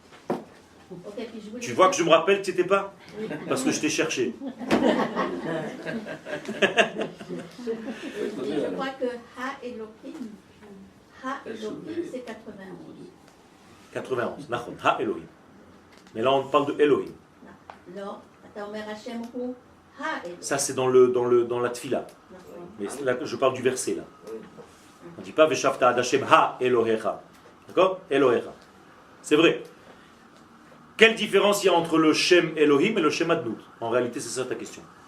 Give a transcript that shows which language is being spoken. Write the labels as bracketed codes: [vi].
[fr] okay, puis Tu vois que je me rappelle que tu n'étais pas? Oui. Parce que je t'ai cherché. Et je crois que Ha Elohim, c'est 91. 91, Nachon, Ha Elohim. Mais là on parle de Elohim. [he] Non, אתה אומר השם הוא האלוהים. [fr] Ça c'est dans la tfila. Mais là je parle du verset là. On ne dit pas [he] Veshavta ad Hashem ha Elohecha. [fr] D'accord? Elohecha. C'est vrai. Quelle différence il y a entre le Shem Elohim et le Shem Adnout? En réalité c'est ça ta question.